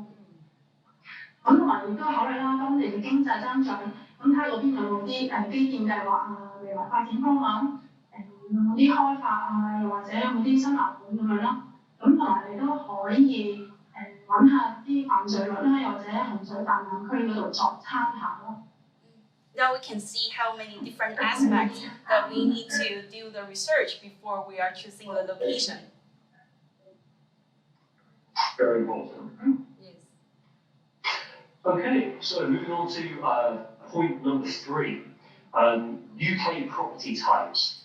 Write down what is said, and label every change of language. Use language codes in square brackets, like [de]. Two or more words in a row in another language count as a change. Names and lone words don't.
[yue] 咁同埋亦都考慮啦，當地嘅經濟增長，咁睇下嗰邊有冇啲基建計劃啊、未來發展方案，有冇啲開發啊，又或者有冇啲新樓盤咁樣咯。咁同埋你都可以揾下啲犯罪率啦，又或者洪水泛濫區嗰度作參考咯。 [en] Now we can see how many different aspects that we need to do the research before we are choosing the location. Very important. Yes. Okay, so moving on to point number 3, UK property types.